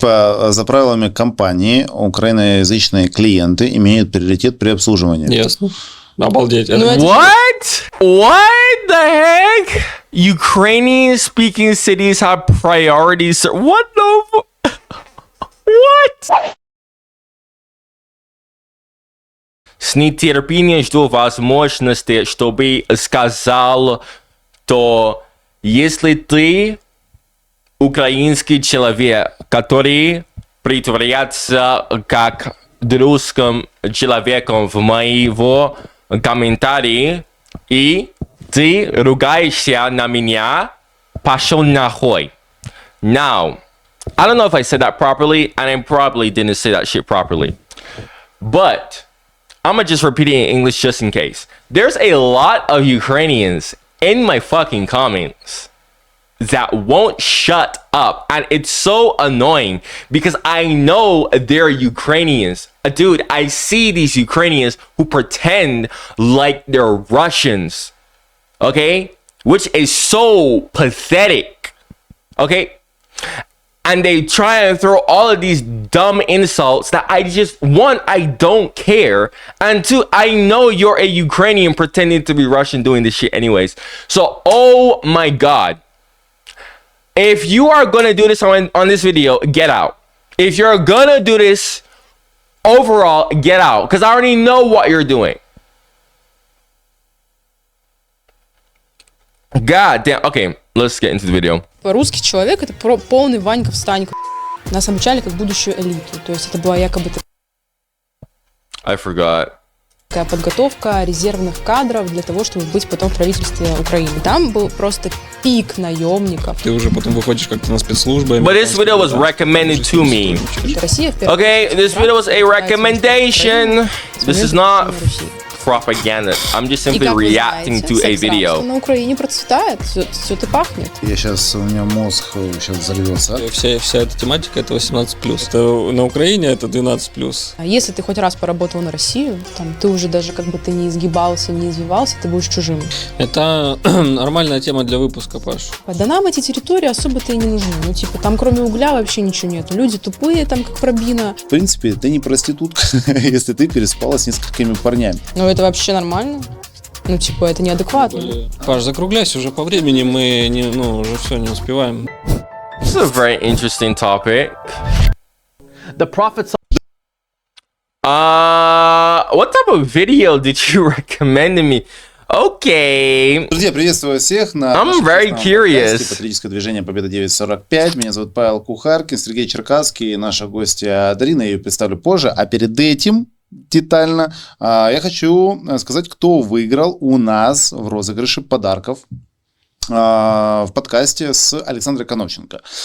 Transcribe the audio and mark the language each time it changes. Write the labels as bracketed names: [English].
[Russian] За правилами компании украиноязычные клиенты имеют приоритет при обслуживании. Ясно. Обалдеть. [English] What? What the heck? Ukrainian speaking cities have priorities. What the What? [Russian] С нетерпением жду возможности, чтобы сказал, то если ты украинский человек, который притворяется как русским человеком в моего комментарии, и ты ругаешься на меня, пошел нахуй. [English] Now, I don't know if I said that properly, and I probably didn't say that shit properly. But I'm gonna just repeat it in English just in case. There's a lot of Ukrainians in my fucking comments that won't shut up, and it's so annoying because I know they're Ukrainians. Dude, I see these Ukrainians who pretend like they're Russians, okay? Which is so pathetic, okay? And they try and throw all of these dumb insults that I just, one, I don't care, and two, I know you're a Ukrainian pretending to be Russian doing this shit anyways. So, oh my God. If you are gonna do this on this video, get out. If you're gonna do this overall, get out. Because I already know what you're doing. God damn. Okay, let's get into the video. [Russian] Русский человек — это полный Ванька-встанька. Нас обучали как будущую элиту. То есть это была якобы [English] I forgot. [Russian] такая подготовка резервных кадров для того, чтобы быть потом в правительстве Украины. Там был просто пик наемников. Ты уже потом выходишь как-то на спецслужбы. [English] But this video was recommended to me. [Russian] Россия в первую [English] Okay, this video was a recommendation. This is not propaganda. I'm just simply reacting to a video. [Russian] На Украине процветает, все это пахнет. У меня мозг сейчас взорвется. Вся эта тематика — это 18+. Это на Украине это 12+. Если ты хоть раз поработал на Россию, там, ты уже даже как бы ты не изгибался, не извивался, ты будешь чужим. Это нормальная тема для выпуска, Паш. Да нам эти территории особо-то и не нужны. Ну, типа, там кроме угля вообще ничего нет. Люди тупые, там, как пробина. В принципе, ты не проститутка, если ты переспала с несколькими парнями. Ну, это вообще нормально. Ну, типа, это неадекватно. Паш, закругляйся уже по времени, мы уже все не успеваем. [English] This is a very interesting topic. The prophets. What type of video did you recommend to me? Okay. [Russian] Друзья, приветствую всех на [English] I'm very curious. [Russian] Патриотическое движение Победа 945. Меня зовут Павел Кухаркин, Сергей Черкасский, наша гостья Дарина, я ее представлю позже. А перед этим детально я хочу сказать, кто выиграл у нас в розыгрыше подарков в подкасте с Александрой Коновченко.